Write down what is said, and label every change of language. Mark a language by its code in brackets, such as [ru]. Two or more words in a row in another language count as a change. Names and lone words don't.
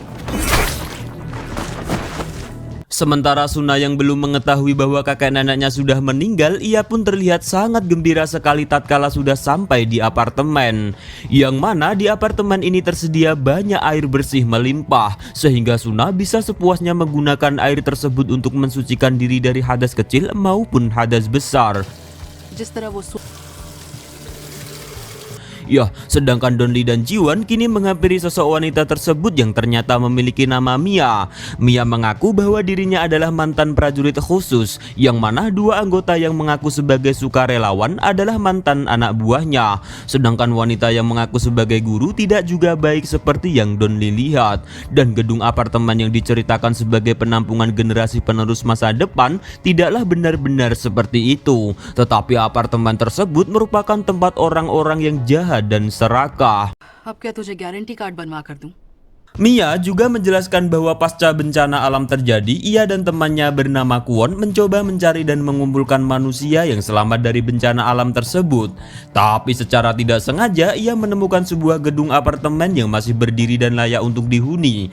[id] Sementara Suna yang belum mengetahui bahwa kakek neneknya sudah meninggal, ia pun terlihat sangat gembira sekali tatkala sudah sampai di apartemen. Yang mana di apartemen ini tersedia banyak air bersih melimpah, sehingga Suna bisa sepuasnya menggunakan air tersebut untuk mensucikan diri dari hadas kecil maupun hadas besar. [hi] जिस तरह वो [id] Ya, sedangkan Donli dan Jiwan kini menghampiri sosok wanita tersebut yang ternyata memiliki nama Mia. Mia mengaku bahwa dirinya adalah mantan prajurit khusus, yang mana dua anggota yang mengaku sebagai sukarelawan adalah mantan anak buahnya. Sedangkan wanita yang mengaku sebagai guru tidak juga baik seperti yang Donli lihat. Dan gedung apartemen yang diceritakan sebagai penampungan generasi penerus masa depan tidaklah benar-benar seperti itu. Tetapi apartemen tersebut merupakan tempat orang-orang yang jahat dan serakah. [hi] अब क्या तुझे [en] guarantee card [hi] बनवा कर दूं? [id] Mia juga menjelaskan bahwa pasca bencana alam terjadi, ia dan temannya bernama Kwon mencoba mencari dan mengumpulkan manusia yang selamat dari bencana alam tersebut. Tapi secara tidak sengaja ia menemukan sebuah gedung apartemen yang masih berdiri dan layak untuk dihuni.